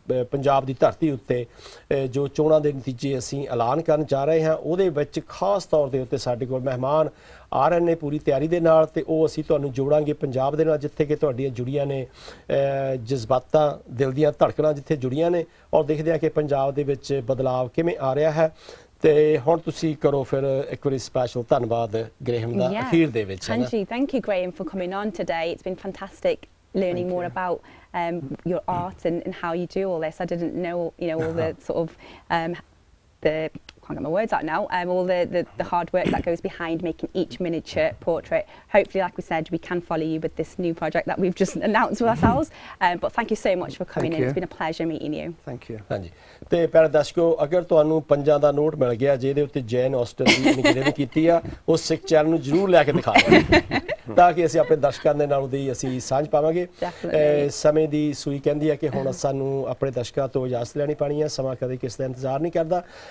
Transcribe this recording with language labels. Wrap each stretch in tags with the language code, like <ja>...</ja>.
<pa>ਪੰਜਾਬ ਦੀ ਧਰਤੀ ਉੱਤੇ ਜੋ ਚੋਣਾਂ ਦੇ ਨਤੀਜੇ ਅਸੀਂ ਐਲਾਨ ਕਰਨ ਜਾ ਰਹੇ ਹਾਂ ਉਹਦੇ ਵਿੱਚ ਖਾਸ ਤੌਰ ਦੇ ਉੱਤੇ ਸਾਡੇ ਕੋਲ ਮਹਿਮਾਨ ਆ ਰਹੇ ਨੇ ਪੂਰੀ ਤਿਆਰੀ ਦੇ ਨਾਲ ਤੇ ਉਹ ਅਸੀਂ ਤੁਹਾਨੂੰ ਜੋੜਾਂਗੇ ਪੰਜਾਬ ਦੇ ਨਾਲ ਜਿੱਥੇ ਕਿ ਤੁਹਾਡੀਆਂ ਜੁੜੀਆਂ ਨੇ ਜਜ਼ਬਾਤਾਂ ਦਿਲ ਦੀਆਂ ਧੜਕਣਾਂ ਜਿੱਥੇ ਜੁੜੀਆਂ ਨੇ ਔਰ ਦੇਖਦੇ ਹਾਂ ਕਿ ਪੰਜਾਬ ਦੇ ਵਿੱਚ ਬਦਲਾਵ ਕਿਵੇਂ ਆ ਰਿਹਾ ਹੈ ਤੇ ਹੁਣ ਤੁਸੀਂ ਕਰੋ ਫਿਰ ਇੱਕ ਵਾਰੀ ਸਪੈਸ਼ਲ ਧੰਨਵਾਦ ਗ੍ਰੇਹਮ ਦਾ ਅਖੀਰ ਦੇ ਵਿੱਚ</pa> <en>ਹਾਂਜੀ thank you Graham for coming on today it's been fantastic learning more about your art and how you do all this I didn't know all the sort of the I can't get my words out now all the hard work that goes behind making each miniature portrait hopefully like we said we can follow you with this new project that we've just announced with ourselves but thank you so much for coming in it's been a pleasure meeting you thank you</en> <pa>ਹਾਂਜੀ ਤੇ ਪਿਆਰੇ ਦਰਸ਼ਕੋ ਅਗਰ ਤੁਹਾਨੂੰ ਪੰਜਾਂ ਦਾ note ਮਿਲ ਗਿਆ ਜਿਹਦੇ ਉੱਤੇ Jain Aston ਦੀ ਨਿਗਰਾਨੀ ਕੀਤੀ ਆ ਉਹ ਸਿੱਖ ਚੈਨਲ ਨੂੰ ਜ਼ਰੂਰ ਲੈ ਕੇ ਦਿਖਾਓ ਤਾਂ ਕਿ ਅਸੀਂ ਆਪਣੇ ਦਰਸ਼ਕਾਂ ਦੇ ਨਾਲ ਉਹਦੀ ਅਸੀਂ ਸਾਂਝ ਪਾਵਾਂਗੇ ਸਮੇਂ ਦੀ ਸੂਈ ਕਹਿੰਦੀ ਹੈ ਕਿ ਹੁਣ ਸਾਨੂੰ ਆਪਣੇ ਦਰਸ਼ਕਾਂ ਤੋਂ ਇਜਾਜ਼ਤ ਲੈਣੀ ਪੈਣੀ ਹੈ ਸਮਾਂ ਕਦੇ ਕਿਸ ਦਾ ਇੰਤਜ਼ਾਰ ਨਹੀਂ ਕਰਦਾ</pa>